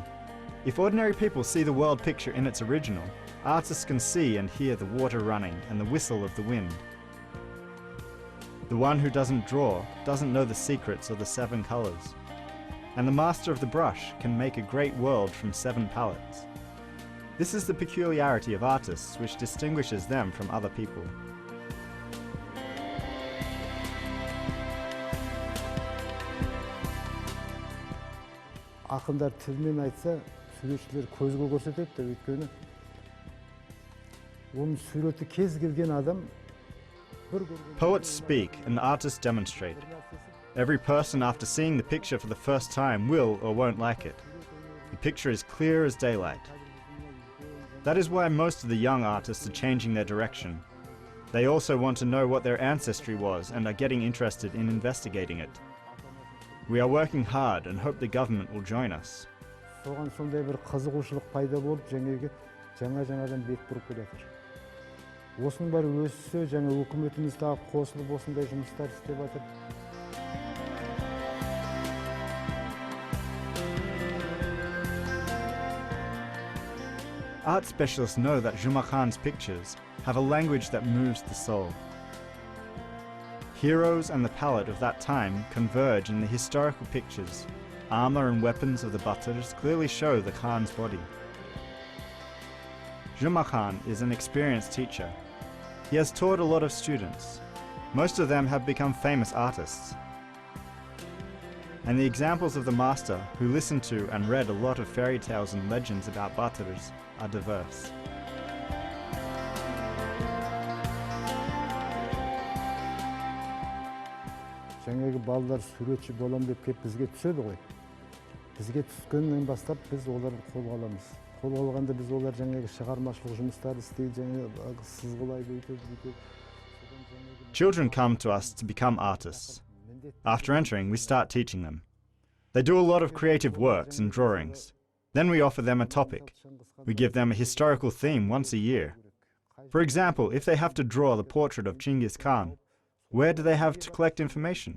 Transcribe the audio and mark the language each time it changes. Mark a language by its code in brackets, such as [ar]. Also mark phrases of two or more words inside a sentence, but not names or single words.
[en] If ordinary people see the world picture in its original, artists can see and hear the water running and the whistle of the wind. The one who doesn't draw doesn't know the secrets of the 7 colors. And the master of the brush can make a great world from 7 palettes. This is the peculiarity of artists which distinguishes them from other people. [kk] Ақындар тілмен айтса, суретшілер көзге көрсетеді деп өйткені оның суреті кез келген адам [en] Poets speak and artists demonstrate. Every person after seeing the picture for the first time will or won't like it. The picture is clear as daylight. That is why most of the young artists are changing their direction. They also want to know what their ancestry was and are getting interested in investigating it. We are working hard and hope the government will join us. [kk] Соған сондай бір қызығушылық пайда болып, жаңадан бет бұрып келе жатыр. Осының бәрі өссе, жаңа өкіметіміз тағы қосылып осындай жұмыстар істеп жатыр. [en] Art specialists know that Jumakhan's pictures have a language that moves the soul. Heroes and the palette of that time converge in the historical pictures. Armor and weapons of the Batyrs clearly show the Khan's body. Jumakhan is an experienced teacher. He has taught a lot of students. Most of them have become famous artists. And the examples of the master who listened to and read a lot of fairy tales and legends about Batyrs are diverse. [kk] жаңағы балдар суретші болам деп келіп бізге түседі ғой. Бізге түскеннен бастап біз оларды қолға аламыз. Қолға алғанда біз олар жаңағы шығармашылық жұмыстарды істейді, жаңағы сызғылайды, бүйтеді. [en] Children come to us to become artists. After entering, we start teaching them. They do a lot of creative works and drawings. Then we offer them a topic. We give them a historical theme once a year. For example, if they have to draw the portrait of Genghis Khan, where do they have to collect information?